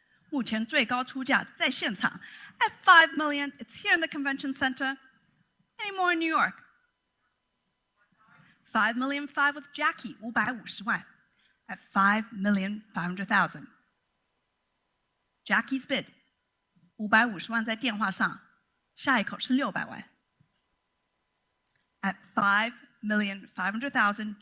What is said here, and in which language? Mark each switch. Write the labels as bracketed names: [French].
[Chinese] 目前最高出价在现场 [English] at 5 million. It's here in the convention center. Any more in New York? 5 million 5 with Jackie, [Chinese] 550万 [English] at 5,500,000. Jackie's bid, [Chinese] 550万在电话上，下一口是600万 [English] at 5,500,000.